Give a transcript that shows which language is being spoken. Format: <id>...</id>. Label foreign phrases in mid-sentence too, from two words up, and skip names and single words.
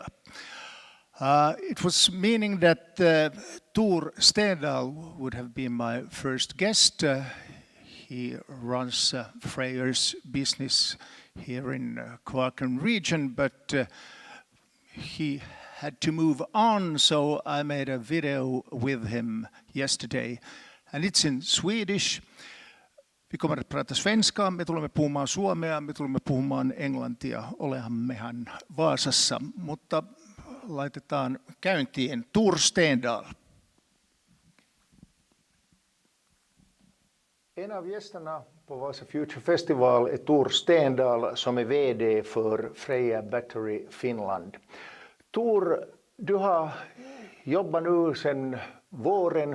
<en>It was meaning that Tor Stendahl would have been my first guest. He runs Freyr's business here in Kvarken region, but he had to move on, so I made a video with him yesterday, and it's in Swedish.</en> <sv>Vi kommer att prata svenska,</sv> <fi>me tulemme puhumaan suomea, me tulemme puhumaan englantia. Olemmehan Vaasassa, mutta laitetaan käyntiin.</fi> <sv>Tor Stendahl. En av gästerna på Vasa Future Festival är Tor Stendahl som är VD för Freja Battery Finland. Tor, du har jobbat nu sedan våren.</sv>